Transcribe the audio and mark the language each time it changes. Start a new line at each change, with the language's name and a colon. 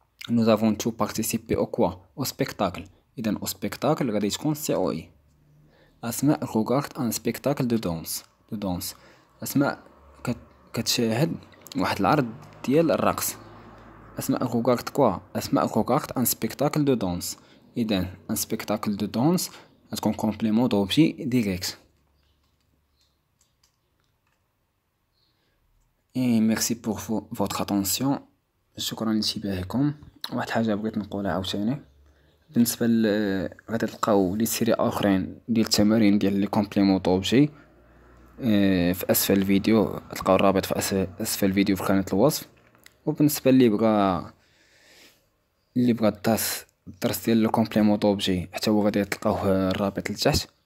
French: Nous avons tous participé au quoi? au spectacle.
Arabic: إذن
French: au spectacle
Arabic: غادي تكون سي أو إي.
French: أسماء regarde un spectacle de danse.
Arabic: أسماء كتشاهد واحد العرض ديال الرقص.
French: أسماء regarde quoi? أسماء regarde un spectacle de danse. إذن un spectacle de danse غتكون complément d'objet direct. Et merci pour votre attention.
Arabic: شكرا لانتباهكم. واحد حاجة بغيت نقولها عاوتاني بالنسبة غادي تلقاو لي سيري اخرين ديال التمارين ديال لي كومبليمون دوبجي في اسفل الفيديو. تلقاو الرابط في اسفل الفيديو في خانة الوصف. وبالنسبة اللي بغا الدرس ديال لو كومبليمون دوبجي حتى هو غادي تلقاوه الرابط لتحت.